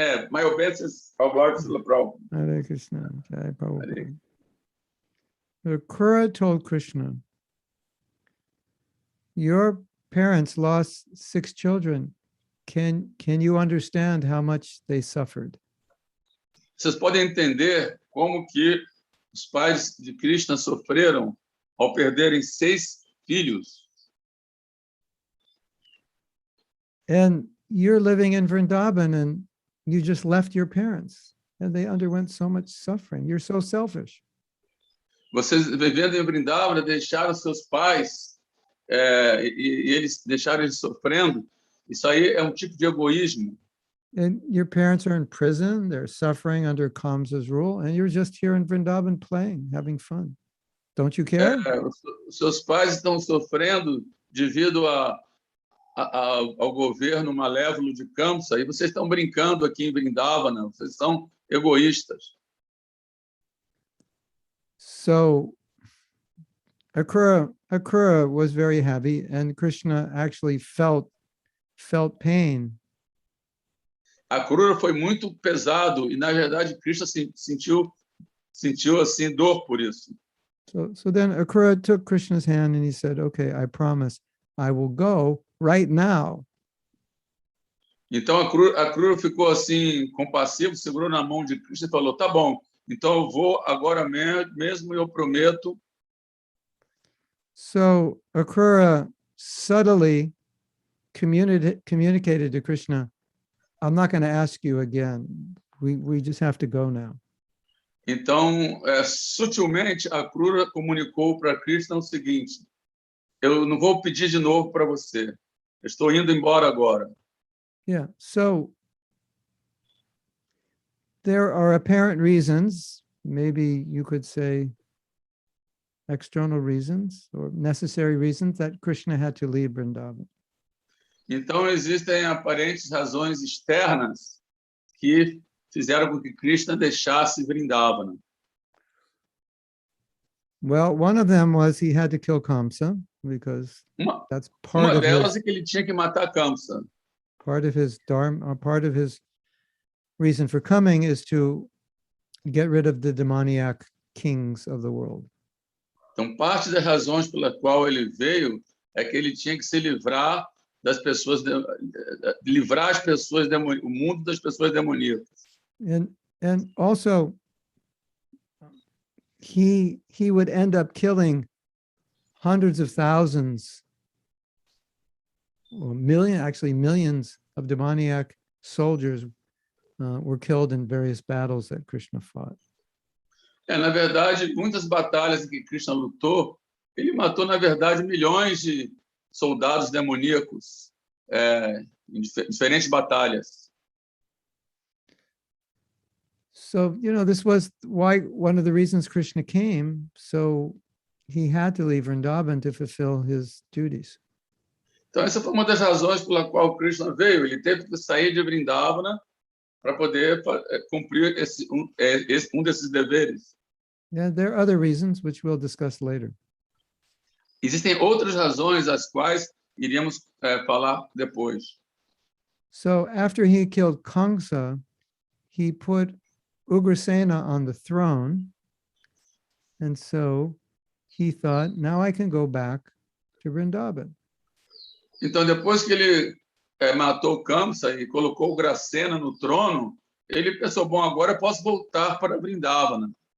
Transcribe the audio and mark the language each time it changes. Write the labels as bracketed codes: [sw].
[en] my obeisance of Lord Prabhupada. Hare Krishna, Jai Prabhupada. The Akrura told Krishna, your parents lost 6 children. Can you understand how much they suffered? [pt] Vocês podem entender como que os pais de Krishna sofreram ao perderem 6 filhos. [en] And you're living in Vrindavan and you just left your parents and they underwent so much suffering. You're so selfish. [pt] Vocês vivendo em Vrindavan deixaram seus pais e eles deixaram eles sofrendo. Isso aí é um tipo de egoísmo. [en] And your parents are in prison, they're suffering under Kamsa's rule, and you're just here in Vrindavan playing, having fun. Don't you care? [pt] Seus pais estão sofrendo devido ao governo malévolo de Kamsa, e vocês estão brincando aqui em Vrindavana, vocês são egoístas. [en] So Akrura was very heavy, and Krishna actually felt pain. [pt] A Krura foi muito pesado, e na verdade Krishna sentiu assim dor por isso. [en] So then Akrura took Krishna's hand and he said, okay, I promise I will go right now. [pt] Então a Krura ficou assim compassivo, segurou na mão de Krishna e falou: tá bom, então eu vou agora mesmo, eu prometo. [en] So Akrura subtly communicated to Krishna, I'm not going to ask you again. We just have to go now. [pt] Então, sutilmente, a Krura comunicou para Krishna o seguinte: eu não vou pedir de novo para você. Eu estou indo embora agora. [en] Yeah. So there are apparent reasons, maybe you could say external reasons or necessary reasons that Krishna had to leave Vrindavan. [pt] Então, existem aparentes razões externas que fizeram com que Krishna deixasse Vrindavana. [en] Well, one of them was he had to kill Kamsa because that's part [pt] Uma [en] of [pt] delas [en] his, [pt] é que ele tinha que matar Kamsa. [en] part of his dharma, part of his reason for coming is to get rid of the demoniac kings of the world. [pt] Então, parte das razões pela qual ele veio é que ele tinha que se livrar das pessoas, livrar as pessoas, o mundo das pessoas demoníacas. [en] And also, he would end up killing hundreds of thousands, or millions of demoniac soldiers were killed in various battles that Krishna fought. [pt] Na verdade, muitas batalhas em que Krishna lutou, ele matou, na verdade, milhões de soldados demoníacos em diferentes batalhas. [en] So, this was why one of the reasons Krishna came, so he had to leave Vrindavan to fulfill his duties. [pt] Então, essa foi uma das razões pela qual Krishna veio. Ele teve que sair de Vrindavana para poder cumprir um desses deveres. [en] Yeah, there are other reasons, which we'll discuss later. [pt] Existem outras razões, as quais iríamos falar depois. [en] So after he killed Kamsa, he put Ugrasena on the throne. And so he thought, now I can go back to Vrindavan. [pt] Então, depois que ele matou Kamsa e colocou Ugrasena no trono, ele pensou, bom, agora eu posso voltar para Vrindavana.